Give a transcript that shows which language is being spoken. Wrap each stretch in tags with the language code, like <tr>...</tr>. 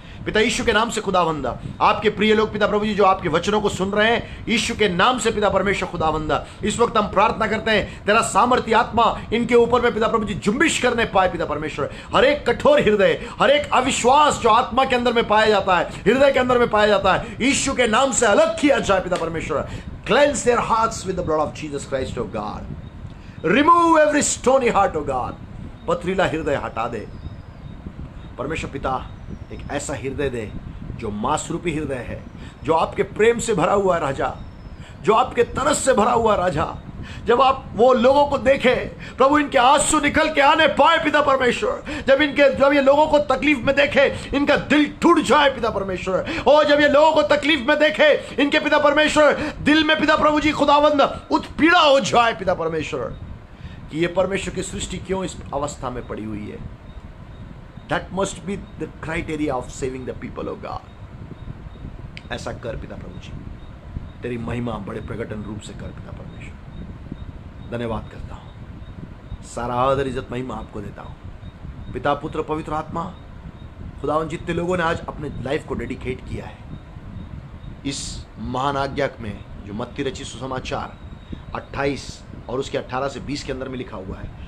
<hi>पिता यीशु के नाम से खुदावंदा, आपके प्रिय लोग पिता प्रभु जी जो आपके वचनों को सुन रहे हैं, यीशु के नाम से पिता परमेश्वर खुदावंदा, इस वक्त हम प्रार्थना करते हैं तेरा सामर्थ्य आत्मा इनके ऊपर में पिता प्रभु जी जुम्बिश करने पाए। पिता परमेश्वर, हर एक कठोर हृदय, हर एक अविश्वास जो आत्मा के अंदर में पाया जाता है, हृदय के अंदर में पाया जाता है, यीशु के नाम से अलग किया जाए। पिता परमेश्वर,</hi> <en>cleanse their hearts with the blood of Jesus Christ, oh God. Remove every stony heart, oh God.</en> <hi>पथरीला हृदय हटा दे परमेश्वर पिता। एक ऐसा हृदय दे जो मांसरूपी हृदय है, जो आपके प्रेम से भरा हुआ राजा, जो आपके तरस से भरा हुआ राजा। जब आप वो लोगों को देखें प्रभु, इनके आंसू निकल के आने पाए पिता परमेश्वर। जब ये लोगों को तकलीफ में देखे, इनका दिल टूट जाए पिता परमेश्वर। और जब ये लोगों को तकलीफ में देखे, इनके पिता परमेश्वर दिल में पिता प्रभु जी खुदावंद उत्पीड़ा हो जाए पिता परमेश्वर, कि ये परमेश्वर की सृष्टि क्यों इस अवस्था में पड़ी हुई है।</hi> <en>That must be the criteria of saving the people of God.</en> <hi>ऐसा कर पिता प्रभु जी, तेरी महिमा बड़े प्रकटन रूप से कर पिता परमेश्वर। धन्यवाद करता हूँ, सारा आदर इज्जत महिमा आपको देता हूँ। पिता पुत्र पवित्र आत्मा खुदावन, जितने लोगों ने आज अपने लाइफ को डेडिकेट किया है इस महान आज्ञा में, जो मत्ती रचित सुसमाचार 28 और उसके 18 से 20 के अंदर में लिखा हुआ है।</hi>